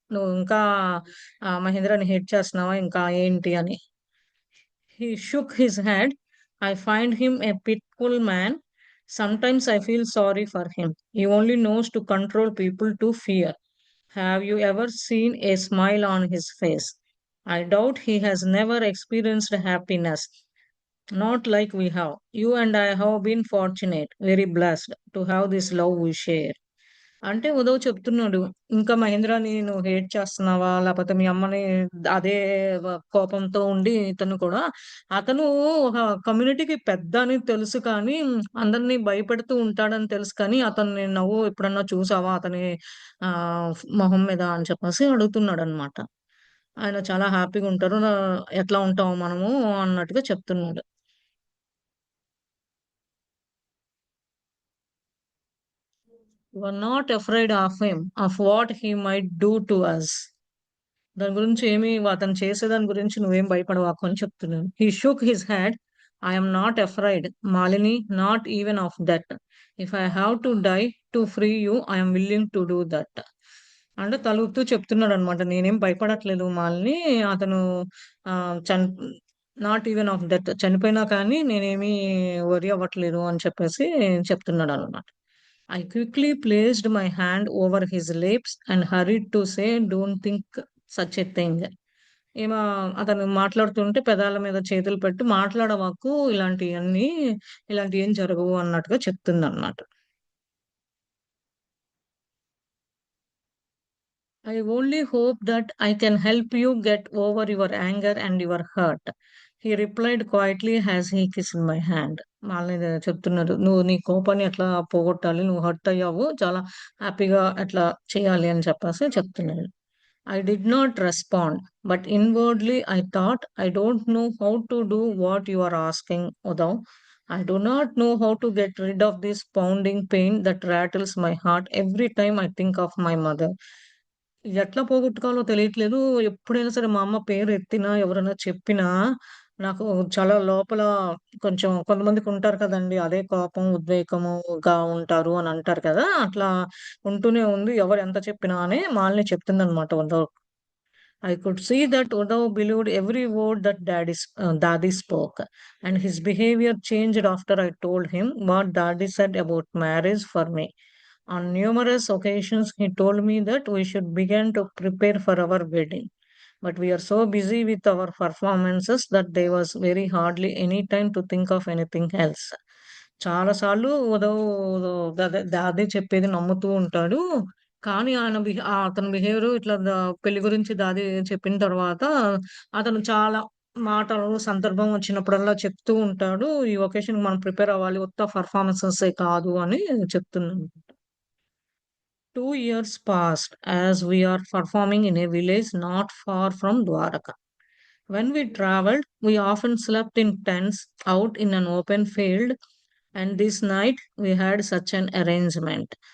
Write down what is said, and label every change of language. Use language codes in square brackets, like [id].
[te] నువ్వు ఇంకా మహేంద్రని హేట్ చేస్తున్నావా ఇంకా ఏంటి అని. [en] He shook his head. I find him a pitiful man. Sometimes I feel sorry for him. He only knows to control people to fear. Have you ever seen a smile on his face? I doubt he has never experienced happiness. Not like we have. You and I have been fortunate, very blessed to have this love we share. [te] అంటే ఉదవ్ చెప్తున్నాడు. ఇంకా మహేంద్రని నువ్వు hate చేస్తున్నావా? లేపోతే మీ అమ్మని అదే కోపంతో ఉండి ఇతను కూడా అతను ఒక కమ్యూనిటీకి పెద్ద అని తెలుసు కానీ, అందరిని భయపెడుతూ ఉంటాడని తెలుసు కానీ, అతన్ని నువ్వు ఎప్పుడన్నా చూసావా అతని మొహం మీద అని చెప్పేసి అడుగుతున్నాడనమాట. ఆయన చాలా హ్యాపీగా ఉంటారు. ఎట్లా ఉంటాం మనము అన్నట్టుగా చెప్తున్నాడు. [en] You are not afraid of him, of what he might do to us. [te] దాని గురించి ఏమి అతను చేసేదాని గురించి నువ్వేం భయపడవాకు అని చెప్తున్నాను. [en] He shook his head. I'm not afraid Malini, not even of that. If I have to die to free you I'm willing to do that. [te] అంటే తలుగుతూ చెప్తున్నాడు అనమాట. నేనేం భయపడట్లేదు మాలిని. అతను ఆ, చన్ [en] not even of that [te] చనిపోయినా కానీ నేనేమి వరి అవ్వట్లేదు అని చెప్పేసి చెప్తున్నాడు అనమాట. [en] I quickly placed my hand over his lips and hurried to say, don't think such a thing. [te] ఏమో అతను మాట్లాడుతుంటే పెదాల మీద చేతులు పెట్టి మాట్లాడవాకు ఇలాంటివన్నీ, ఇలాంటివి ఏం జరగవు అన్నట్టుగా చెప్తుందన్నమాట. [en] I only hope that I can help you get over your anger and your hurt. He replied quietly as he kissed my hand. [te] వాళ్ళని చెప్తున్నారు. నువ్వు నీ కోపాన్ని ఎట్లా పోగొట్టాలి, నువ్వు హర్ట్ అయ్యావు, చాలా హ్యాపీగా అట్లా చేయాలి అని చెప్పేసి చెప్తున్నాడు. [en] I did not respond, but inwardly I thought, I don't know how to do what you are asking, Udav. I do not know how to get rid of this pounding pain that rattles my heart every time I think of my mother. [te] ఎట్లా పోగొట్టుకోవాలో తెలియట్లేదు. ఎప్పుడైనా సరే మా అమ్మ పేరు ఎత్తినా, ఎవరైనా చెప్పినా, నాకు చాలా లోపల కొంచెం కొంతమందికుంటారు కదండీ! అదే కోపం, ఉద్వేగముగా ఉంటారు అని అంటారు కదా! అట్లా ఉంటూనే ఉంది. ఎవరు ఎంత చెప్పినా అని Malini చెప్తుందనమాట Uddhav. [en] I could see that Uddhav believed every word that Dadi spoke, and his behavior changed after I told him what Dadi said about marriage for me. On numerous occasions, he told me that we should begin to prepare for our wedding. But we are so busy with our performances that there was very hardly any time to think of anything else. [te] చాలా సార్లు ఉదవ్ అదే చెప్పేది నమ్ముతూ ఉంటాడు. కానీ ఆయన అతని behaviour ఇట్లా పెళ్లి గురించి దాది చెప్పిన తర్వాత అతను చాలా మాటలు సందర్భం వచ్చినప్పుడల్లా చెప్తూ ఉంటాడు. ఈ ఒకేషన్‌కి మనం ప్రిపేర్ అవ్వాలి. ఉత్త పెర్ఫార్మన్సెసే కాదు అని చెప్తున్నాను. [en] 2 years passed as we are performing in a village not far from Dwaraka. When we traveled, we often slept in tents out in an open field, and this night we had such an arrangement.